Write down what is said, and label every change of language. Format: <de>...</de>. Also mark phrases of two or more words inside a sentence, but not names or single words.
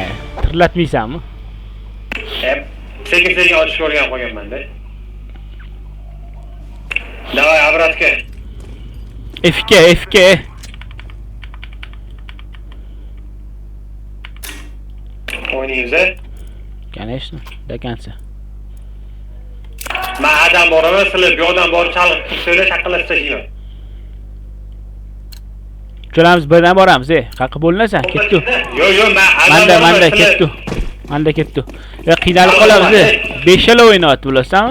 <uz>Tirlatmaysanmi? Sekin ochib ko'rgan qo'yganman-da.</uz> <ru>Давай, обратка.</ru> <uz>FK. O'ynaymiz-a?</uz> <ru>Конечно, до конца.</ru> <uz>Men adam boraman, sizlar bu yoqdan borib chalib tursangiz, shaqillab tashlayman. Uchalamiz birdan boramiz, Qaqqa bo'linasan, ketdi. Yo'q, Manda ketdi. Manda ketdi. Qiynalib qolamiz, 5 chala o'ynayapti bilasanmi?</uz>